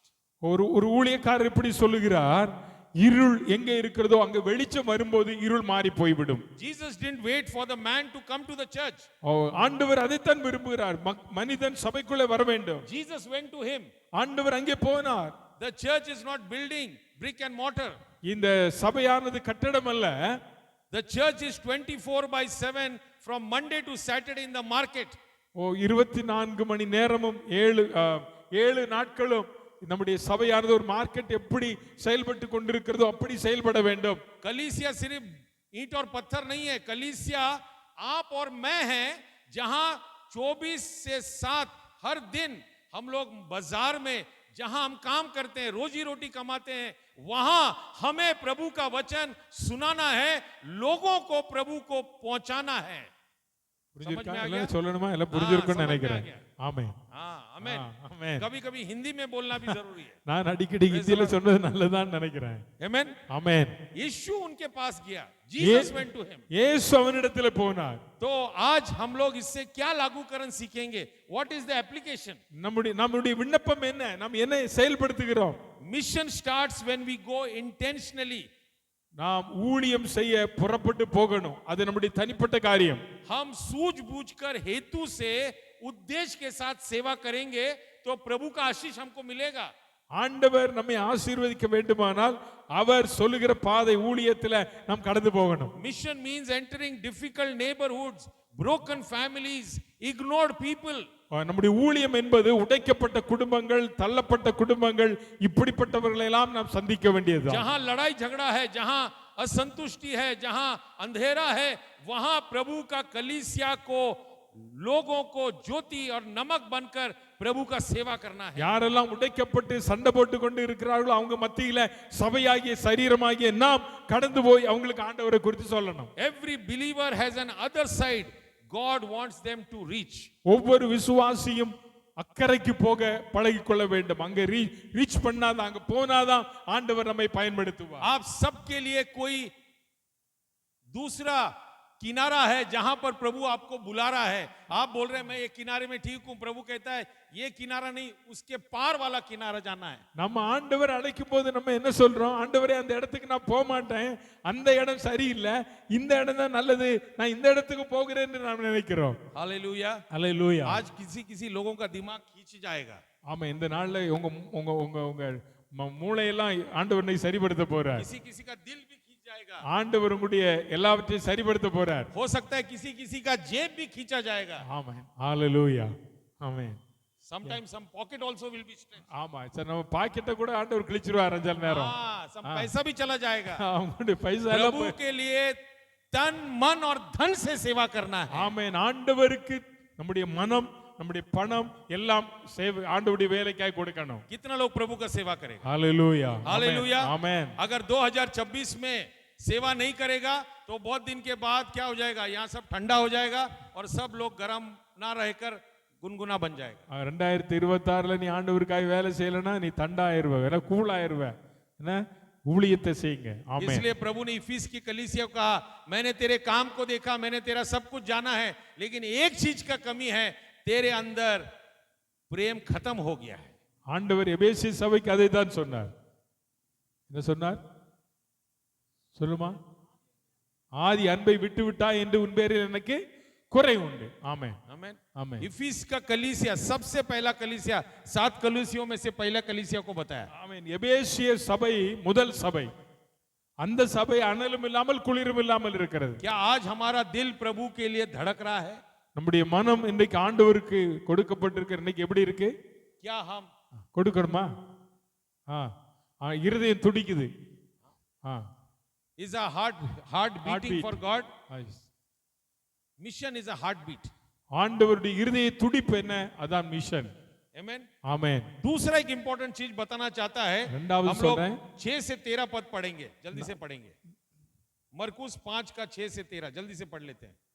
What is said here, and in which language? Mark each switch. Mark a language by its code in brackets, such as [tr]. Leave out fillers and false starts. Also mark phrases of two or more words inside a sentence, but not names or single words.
[ta] ஒரு ஊழியக்காரர் இப்படி சொல்லுகிறார், இருள் எங்கே இருக்கிறதோ அங்க வெளிச்சம் வரும்போது இருள் மாறி போய்விடும். [en] Jesus didn't wait for the man to come to the church. [ta] ஆண்டவர் அதைத்தான் விரும்புகிறார், மனிதன் சபைக்குள்ளே வர வேண்டும். [en] Jesus went to him. [ta] ஆண்டவர் அங்கே போனார். [en] The church is not building brick and mortar. [ta] இந்த சபையானது கட்டடம் அல்ல. [en] The church is 24/7 from Monday to Saturday in the market. [ta] 24 மணி நேரமும் 7 நாட்களும் நம்முடைய சபையானது ஒரு மார்க்கெட் எப்படி செயல்பட்டு கொண்டிருக்கிறதோ அப்படி செயல்பட வேண்டும். [hi] कलीसिया सिर्फ ईंट और पत्थर नहीं है, कलीसिया आप और मैं हैं, जहां 24 से 7 हर दिन हम लोग बाजार में जहां हम काम करते हैं, रोजी रोटी कमाते हैं, वहां हमें प्रभु का वचन सुनाना है, लोगों को प्रभु को पहुंचाना है. [ta] சொல்லணுமா? எல்லாம் புரிஞ்சிருக்கும்னு நினைக்கிறேன். ஆமென். ஆமென். ஆமென். [hi] कभी-कभी हिंदी में बोलना भी जरूरी है. [ta] நான் அடிக்கடி ஹிந்தியில சொன்னது நல்லதான்னு நினைக்கிறேன். [hi] आमेन. [ta] ஆமென். [hi] यीशु उनके पास गया. [en] Jesus went to him. [ta] இயேசு அவனிடத்தில் போனார். [hi] तो आज हम लोग इससे क्या लागूकरण सीखेंगे? [en] What is the application? [ta] நம்முடைய விண்ணப்பம் என்ன? நாம் என்ன செயல்படுத்துகிறோம்? [en] Mission starts when we go intentionally. [ta] நாம் ஊழியம் செய்ய புறப்பட்டு போகணும். அது நம்முடைய தனிப்பட்ட காரியம். [hi] हम सूझबूझकर हेतु से उद्देश्य के साथ सेवा करेंगे तो प्रभु का आशीष हमको मिलेगा. [ta] ஆண்டவர் நம்மை ஆசீர்வதிக்க வேண்டுமானால் அவர் சொல்லுகிற பாதை ஊழியத்துல நாம் கடந்து போகணும். [en] Mission means entering difficult neighborhoods, broken families, ignored people. [ta] நம்முடைய ஊழியம் என்பது உடைக்கப்பட்ட குடும்பங்கள், தள்ளப்பட்ட குடும்பங்கள், இப்படிப்பட்டவர்களை எல்லாம் நாம் சந்திக்க வேண்டியது. [hi] जहां लड़ाई झगड़ा है, जहां असंतुष्टि है, जहां अंधेरा है, वहां प्रभु का कलीसिया को, लोगों को ज्योति और नमक बनकर प्रभु का सेवा करना है. [ta] யாரெல்லாம் உடைக்கப்பட்டு சண்டை போட்டு கொண்டு இருக்கிறார்களோ அவங்க மத்தியில சபையாகிய சரீரமாகிய நாம் கடந்து போய் அவங்களுக்கு ஆண்டவரை குறித்து சொல்லணும். [en] Every believer has an other side God wants them to reach. [ta] ஒவ்வொரு விசுவாசியும் அக்கறைக்கு போக பழகிக்கொள்ள வேண்டும். அங்க ரீச் பண்ணாதான், அங்க போனாதான் ஆண்டவர் நம்மை பயன்படுத்துவார். [hi] आप सबके लिए कोई दूसरा किनारा है जहां पर प्रभु आपको बुला रहा है. आप बोल रहे हैं मैं ये किनारे में ठीक हूं, प्रभु कहता है ये किनारा नहीं, उसके पार वाला किनारा जाना है. [ta] நம்ம ஆண்டவர் அழைக்கும் போது நம்ம என்ன சொல்றோம்? ஆண்டவரே அந்த இடத்துக்கு நான் போக மாட்டேன், அந்த இடம் சரியில்லை, இந்த இடம் தான் நல்லது, நான் இந்த இடத்துக்கு போகிறேன் என்று நாம் நினைக்கிறோம். [hi] हालेलुया. [ta] ஹல்லேலூயா. [hi] आज किसी लोगों का दिमाग खींच जाएगा. [ta] ஆமா, இந்த நாள்ல உங்க உங்க உங்க உங்க மூளையெல்லாம் ஆண்டவரை சரிப்படுத்த போறார். [hi] किसी का दिल भी खींच जाएगा. [ta] ஆண்டவர் உங்களுடைய எல்லாவற்றையும் சரிப்படுத்த போறார். [hi] हो सकता है किसी का जेब भी खींचा जाएगा. [ta] ஆமென். ஹல்லேலூயா. ஆமென். [en] Sometimes some pocket also will be stretched. [ta] ஆமா, சரி, நம்ம பாக்கெட்ட கூட ஆண்டவர் கிழிச்சிருவார் அஞ்சல் நேரம். [hi] some पैसा भी चला जाएगा. [ta] அவங்களுடைய பைசா எல்லாம் [hi] प्रभु के लिए तन मन और धन से सेवा करना है. [ta] ஆமென். ஆண்டவருக்கு நம்முடைய மனம், நம்முடைய பணம் எல்லாம் சேவை ஆண்டவருடைய வேலைக்காக கொடுக்கணும். [hi] कितना लोग प्रभु का सेवा करेगा? हालेलुया. हालेलुया. आमेन. अगर 2026 में सेवा नहीं करेगा तो बहुत दिन के बाद क्या हो जाएगा? यहाँ सब ठंडा हो जाएगा और सब लोग गर्म ना रहकर गुनगुना बन जाएगा. 2026 [ta] நீ ஆண்டவருக்காக வேலை செய்யலனா நீ தண்டாயிருவ, வேற கூலாயிருவ. என்ன ஊழியத்தை செய்யுங்க. ஆமென். [hi] इसलिए प्रभु ने इफिस की कलीसिया को कहा, मैंने तेरे काम को देखा, मैंने तेरा सब कुछ जाना है, लेकिन एक चीज का कमी है, तेरे अंदर प्रेम खत्म हो गया है. [ta] ஆண்டவர் எபேசிய சபைக்கு அதை தான் சொன்னார். என்ன சொன்னார் சொல்லுமா? ஆதி அன்பை விட்டு விட்டாய் என்று உன் பேரில் எனக்கு குறை உண்டு. ஆமென். [hi] आमेन. [ta] ஆமென். [hi] इफिस का कलीसिया सबसे पहला कलीसिया, 7 कलीसियों में से पहला कलीसिया को बताया. [ta] ஆமென். எபேசிய சபை முதல் சபை. அந்த சபை அனலும் இல்லாமல் குளிரும் இல்லாமல் இருக்கிறது. [hi] क्या आज हमारा दिल प्रभु के लिए धड़क रहा है? [ta] நம்முடைய மனம் இன்றைக்கு ஆண்டவருக்கு கொடுக்கப்பட்டிருக்கிற இன்னைக்கு எப்படி இருக்கு? [hi] क्या हम [ta] கொடுக்கணுமா? இருதயம் துடிக்குது. [en] is a heart beating Heartbeat. for God? Mission is a heartbeat. [ta] ஆண்டவருடைய இருதய துடிப்பு என்ன? அதான் மிஷன். [en] Amen. [ta] ஆமென். [hi] दूसरा एक इंपॉर्टेंट चीज बताना चाहता है. रंडावत हम सुन लोग रहे हैं। 6 से 13 पद पढ़ेंगे, जल्दी से पढ़ेंगे. मरकुस 5 का 6 से 13 जल्दी से पढ़ लेते हैं.